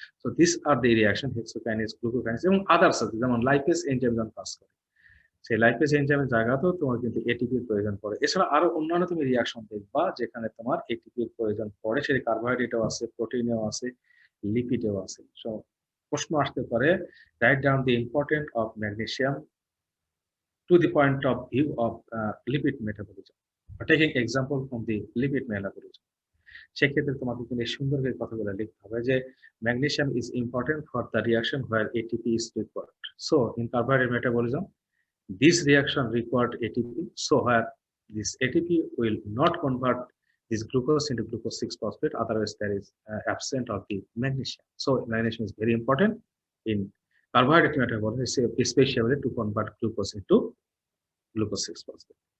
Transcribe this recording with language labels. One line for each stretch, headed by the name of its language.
English: so this are the reaction
Bangla: হেক্সোকাইনেস, গ্লুকোকাইনেস এবং others আছে, যেমন লাইপেজ এনজাইম যখন কাজ করে, সেই লাইপেজ এনজাইমের জায়গাতেও তোমার কিন্তু এটিপির প্রয়োজন পড়ে। এছাড়া আরো অন্যান্য তুমি রিঅ্যাকশন দেখবা যেখানে তোমার এটিপির প্রয়োজন পড়ে, সেটা কার্বোহাইড্রেটও আছে, প্রোটিনেও আছে, লিপিডেও আছে। সো প্রশ্ন আসতে পারে,
English: Write down the important of magnesium to the point of view of lipid metabolism, taking example from the lipid metabolism।
Bangla: সেক্ষেত্রে তোমাকে কিন্তু এই সুন্দর করে কথাগুলো লিখতে হবে যে
English: magnesium is important for the reaction where ATP is required. So in carbohydrate metabolism, this reaction required ATP. So where this ATP will not convert this glucose into glucose 6-phosphate, otherwise there is absent of the magnesium. So magnesium is very important in carbohydrate metabolism, especially to convert glucose into glucose 6-phosphate.